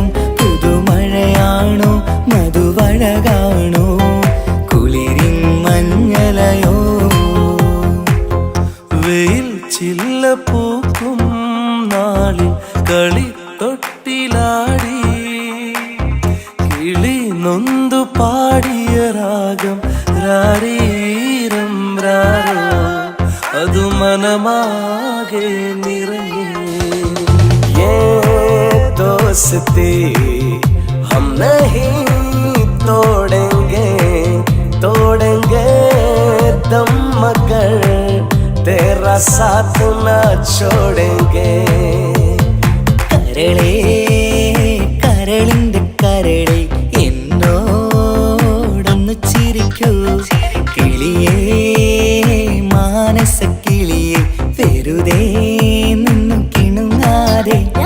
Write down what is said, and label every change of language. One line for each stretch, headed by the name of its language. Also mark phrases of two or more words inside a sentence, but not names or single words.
Malayalam: പുതുമഴയാണോ മധുവഴകാണോ കുളിരിൻ മഞ്ഞലയോ, വെയിൽ ചില്ല പൂക്കും നാളിൽ കളി തൊട്ടിലാടി, കിളി നൊന്തു പാടിയ രാഗം രാരീരം രാരോ, അതു മനമാകെ നിറഞ്ഞേ.
Hindi: दोस्ती हम नहीं तोड़ेंगे दम मगर तेरा साथ न छोड़ेंगे.
Malayalam: കരളേ കരളിന്റെ കരളെ എന്നോടൊന്ന് ചിരിക്കൂ, കിളിയേ മാനസ കിളിയെ വെറുതെ നിന്നും കിണുങ്ങാതെ.